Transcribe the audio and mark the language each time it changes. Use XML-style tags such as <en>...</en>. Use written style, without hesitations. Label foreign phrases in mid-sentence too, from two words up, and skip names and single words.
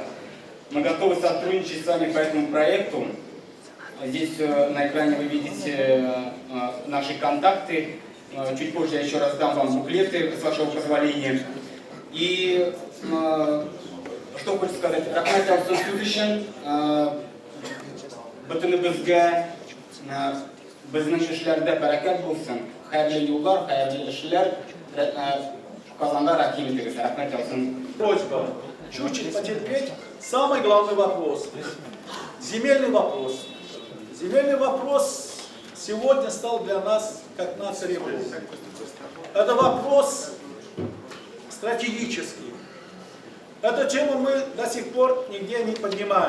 <ru>Мы готовы сотрудничать с вами по этому проекту. Здесь на экране вы видите наши контакты. Чуть позже я еще раз дам вам буклеты, с вашего позволения. И что хочется сказать?</ru> <tt>Рахмат Алсун Сүзишин, бөтенебезгә безнең эшләрдә бәрәкәт булсын, хәерле юллар, хәерле эшләр, Казанда рәхим итегез. Рахмат Алсун.</tt> <ru>Просьба чуть-чуть потерпеть. Самый главный вопрос. Земельный вопрос. Земельный вопрос сегодня стал для нас как нация ребус. Это вопрос стратегический. Эту тему мы до сих пор нигде не поднимаем.</ru>